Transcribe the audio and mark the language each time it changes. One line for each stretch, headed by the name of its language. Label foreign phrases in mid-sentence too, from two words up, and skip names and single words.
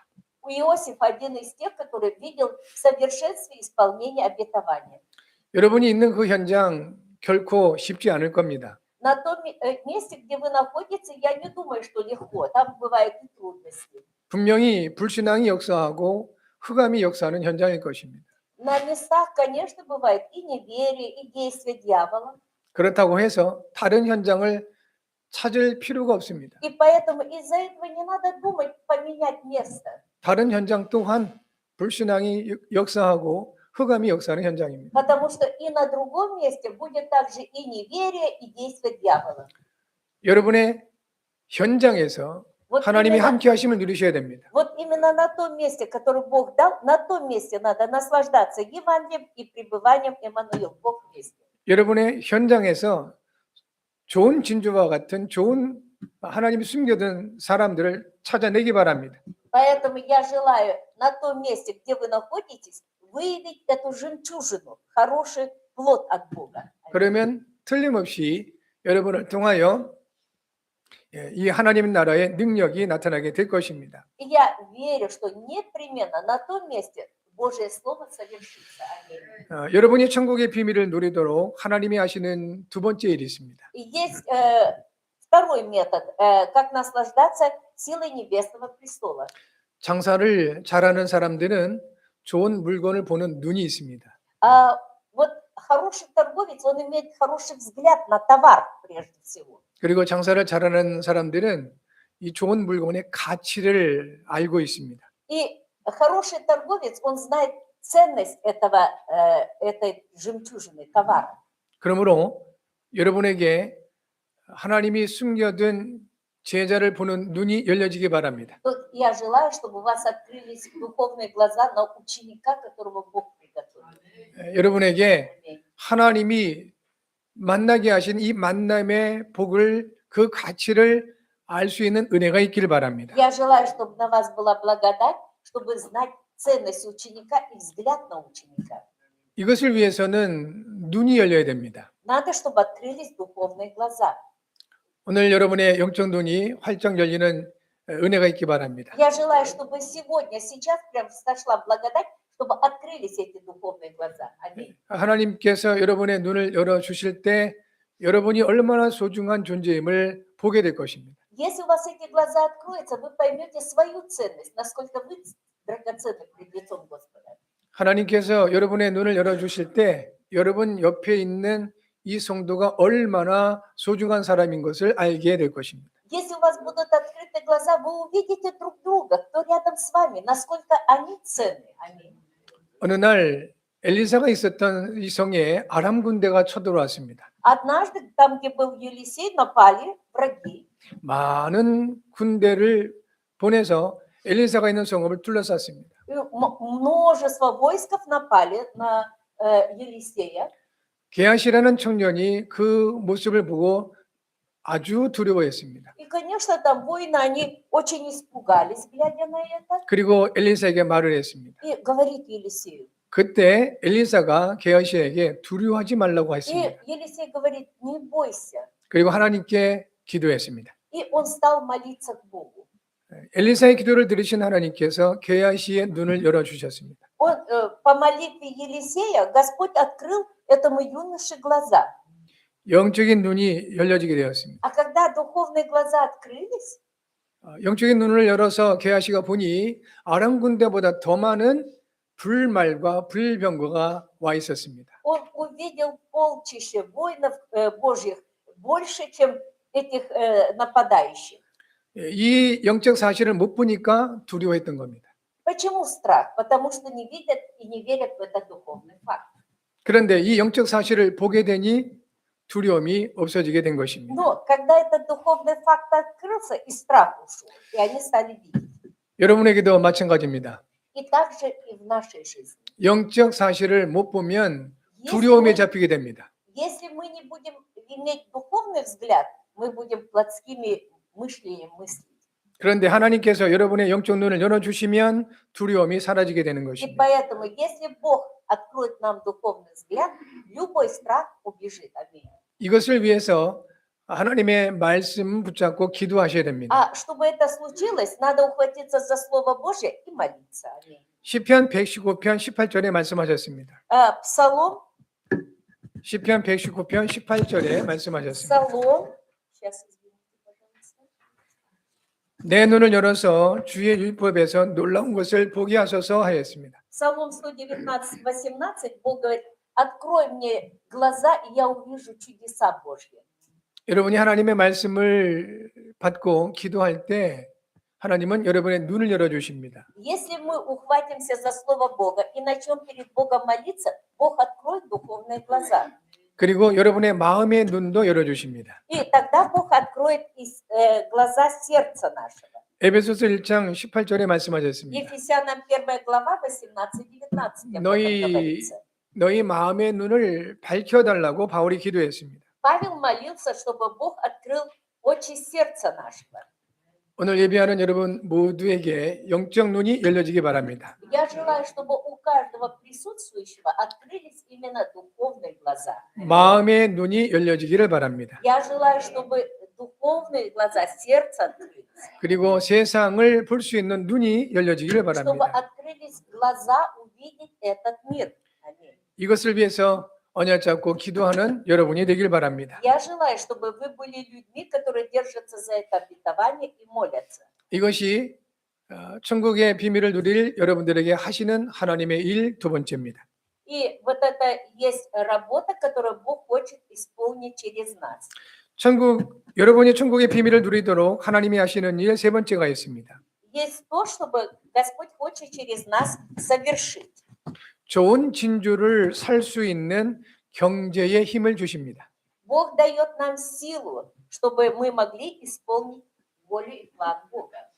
Russian: У Иосифа один из тех, который видел в совершенстве исполнения обетования.
Korean: 여러분이 있는 그 현장 결코 쉽지 않을 겁니다.
Russian: На том месте, где вы находитесь, я не думаю, что легко. Там бывают и трудности.
Korean: 분명히 불신앙이 역사하고 흑암이 역사하는 현장일 것입니다.
Russian: На местах, конечно, бывает и неверие, и действие дьявола.
Korean: 그렇다고 해서 다른 현장을 찾을 필요가 없습니다.
Russian: И поэтому из-за этого не надо думать поменять место.
Korean: 다른 현장 또한 불신앙이 역사하고 흑암이 역사하는 현장입니다.
Russian: Потому что и на другом месте будет также и неверие, и действие дьявола.
Korean: 여러분의 현장에서
Russian: Вот
Korean: 하나님이
Russian: именно,
Korean: 함께 하심을 누리셔야 됩니다.
Russian: вот именно на том месте, которое Бог дал, на том месте надо наслаждаться Евангелием и пребыванием Эммануил, Бог вместе.
Korean: 여러분의 현장에서 좋은 진주와 같은 좋은 하나님이 숨겨둔 사람들을 찾아내기 바랍니다.
Russian: Поэтому я желаю на том месте, где вы находитесь, выявить эту жемчужину, хороший плод от Бога.
Korean: 그러면 틀림없이 여러분을 통하여 이 하나님 나라의 능력이 나타나게 될 것입니다.
Russian: И я верю, что непременно на том месте Божье Слово совершится. Аминь.
Korean: 여러분이 천국의 비밀을 누리도록 하나님이 하시는 두 번째 일이 있습니다.
Russian: И есть второй метод, как наслаждаться силой небесного престола.
Korean: 장사를 잘하는 사람들은 좋은 물건을 보는 눈이 있습니다.
Russian: Вот хороший торговец, он имеет хороший взгляд на товар прежде всего.
Korean: 그리고 장사를 잘하는 사람들은 이 좋은 물건의 가치를 알고 있습니다.
Russian: И хороший торговец, он знает ценность этой жемчужины, товара.
Korean: 그러므로 여러분에게 하나님이 숨겨둔 제자를 보는 눈이 열려지기 바랍니다.
Russian: Вот я желаю, чтобы у вас открылись духовные глаза на ученика, которого Бог приготовил.
Korean: 여러분에게
Russian: Аминь.
Korean: 하나님이 만나게 하신 이 만남의 복을 그 가치를 알 수 있는 은혜가 있기를 바랍니다.
Russian: Я желаю, чтобы на вас была благодать, чтобы знать ценность ученика и взгляд на ученика.
Korean: 이것을 위해서는 눈이 열려야 됩니다.
Russian: Надо, чтобы открылись духовные глаза.
Korean: 오늘 여러분의 영적 눈이 활짝 열리는 은혜가 있기 바랍니다.
Russian: Я желаю, чтобы сегодня, сейчас прям сошла благодать, чтобы открылись эти духовные глаза. Аминь.
Korean: 하나님께서 여러분의 눈을 열어 주실 때 여러분이 얼마나 소중한 존재임을 보게 될 것입니다.
Russian: Если у вас эти глаза откроются, вы поймете свою ценность, насколько вы драгоценны пред лицом Господа.
Korean: 하나님께서 여러분의 눈을 열어 주실 때 여러분 옆에 있는 이 성도가 얼마나 소중한 사람인 것을 알게 될 것입니다.
Russian: Если у вас будут открыты глаза, вы увидите друг друга, кто рядом с вами, насколько они ценны. Аминь.
Korean: 어느 날 엘리사가 있었던 이 성에 아람 군대가 쳐들어왔습니다.
Russian: Однажды, там, где был Елисей, напали враги.
Korean: 많은 군대를 보내서 엘리사가 있는 성읍을 둘러쌌습니다.
Russian: И множество войсков напали на Елисея.
Korean: 게하시라는 청년이 그 모습을 보고 아주 두려워했습니다.
Russian: И, конечно, там воины, они очень испугались, глядя на это.
Korean: 그리고 엘리사에게 말을 했습니다.
Russian: И говорит Елисею.
Korean: 그때 엘리사가 게하시에게 두려워하지 말라고
Russian: И
Korean: 했습니다.
Russian: Елисей говорит, не бойся.
Korean: 그리고 하나님께 기도했습니다.
Russian: И он стал молиться к Богу.
Korean: 엘리사의 기도를 들으신 하나님께서 게하시의 눈을 열어 주셨습니다.
Russian: Он, по молитве Елисея Господь открыл этому юноше глаза.
Korean: 영적인 눈이 열려지게 되었습니다.
Russian: А когда духовные глаза открылись,
Korean: 영적인 눈을 열어서 게하시가 보니 아람 군대보다 더 많은 불말과 불병거가 와 있었습니다.
Russian: он увидел полчище воинов Божьих больше, чем этих нападающих.
Korean: 이 영적 사실을 못 보니까 두려워했던 겁니다.
Russian: Почему страх? Потому что не видят и не верят в этот духовный факт.
Korean: 그런데 이 영적 사실을 보게 되니 두려움이 없어지게 된 것입니다.
Russian: Но когда этот духовный факт открылся, и страх ушел, и они стали видеть.
Korean: 여러분에게도 마찬가지입니다.
Russian: И также и в нашей жизни.
Korean: 영적 사실을 못 보면
Russian: Если
Korean: 두려움에
Russian: мы,
Korean: 잡히게 됩니다.
Russian: если мы не будем иметь духовный взгляд, мы будем плотскими мышлением мыслить.
Korean: 그런데 하나님께서 여러분의 영적 눈을 열어주시면 두려움이 사라지게 되는
Russian: И
Korean: 것입니다.
Russian: поэтому, если Бог откроет нам духовный взгляд, любой страх убежит. Аминь.
Korean: 이것을 위해서 하나님의 말씀 붙잡고 기도하셔야 됩니다.
Russian: А чтобы это случилось, надо ухватиться за Слово Божье и молиться. Аминь.
Korean: 시편 119편 18절에 말씀하셨습니다.
Russian: Псалом,
Korean: 시편 119편 18절에 말씀하셨습니다.
Russian: Псалом, сейчас, извините, пожалуйста.
Korean: 내 눈을 열어서 주의 율법에서 놀라운 것을 보게 하소서 하였습니다.
Russian: Псалом 119:18, Бог говорит, открой мне глаза, и я увижу чудеса Божьи.
Korean: 여러분이 하나님의 말씀을 받고 기도할 때 하나님은 여러분의 눈을 열어주십니다.
Russian: Если мы ухватимся за Слово Бога и начнем перед Богом молиться, Бог откроет духовные глаза.
Korean: 그리고 여러분의 마음의 눈도 열어주십니다.
Russian: И тогда Бог откроет глаза сердца нашего.
Korean: 에베소서 1장 18절에 말씀하셨습니다.
Russian: Ефесянам 1 глава 18-19
Korean: 너희-
Russian: говорится.
Korean: 너희 마음의 눈을 밝혀달라고 바울이 기도했습니다.
Russian: Павел молился, чтобы Бог открыл очи сердца нашего.
Korean: 오늘 예배하는 여러분 모두에게 영적 눈이 열려지기 바랍니다.
Russian: Я желаю, чтобы у каждого присутствующего открылись именно духовные глаза.
Korean: 마음의 눈이 열려지기를 바랍니다.
Russian: Я желаю, чтобы духовные глаза сердца открылись,
Korean: 그리고 세상을 볼 수 있는 눈이 열려지기를
Russian: чтобы
Korean: 바랍니다.
Russian: открылись глаза увидеть этот мир. Аминь.
Korean: 이것을 위해서 언약 잡고 기도하는 여러분이 되길 바랍니다.
Russian: Я желаю, чтобы вы были людьми, которые держатся за это обетование и молятся.
Korean: 이것이 천국의 비밀을 누릴 여러분들에게 하시는 하나님의 일 두 번째입니다.
Russian: И вот это есть работа, которую Бог хочет исполнить через нас.
Korean: 여러분이 천국의 비밀을 누리도록 하나님이 하시는 일 세 번째가 있습니다.
Russian: Есть то, чтобы Господь хочет через нас совершить.
Korean: 좋은 진주를 살 수 있는 경제의 힘을 주십니다.
Russian: Бог дает нам силу, чтобы мы могли исполнить волю и план Бога.